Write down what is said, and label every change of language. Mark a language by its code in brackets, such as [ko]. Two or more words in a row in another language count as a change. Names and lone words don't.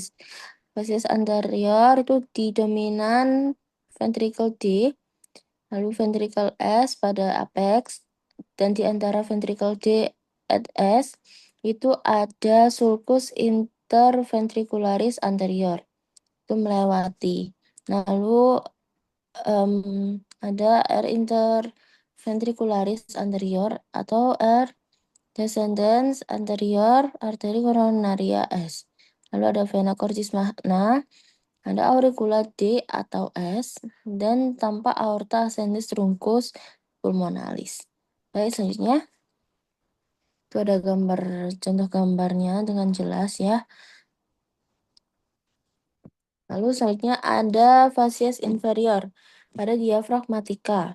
[la] Facies anterior [id] itu di dominan ventricle D, lalu ventricle S pada apex, dan di antara ventricle D at S itu ada [la] sulcus interventricularis anterior, [id] itu melewati. Lalu ada [la] R interventricularis anterior [id] atau [la] R descendens anterior arteri coronaria S. [id] lalu ada [la] vena cordis magna, [id] ada [la] auricula D [id] atau [la] S, [id] dan tampak [la] aorta ascendens truncus pulmonalis. [id] Baik, selanjutnya itu ada contoh gambarnya dengan jelas ya. Lalu selanjutnya ada [la] facies inferior [id] pada diafragmatika.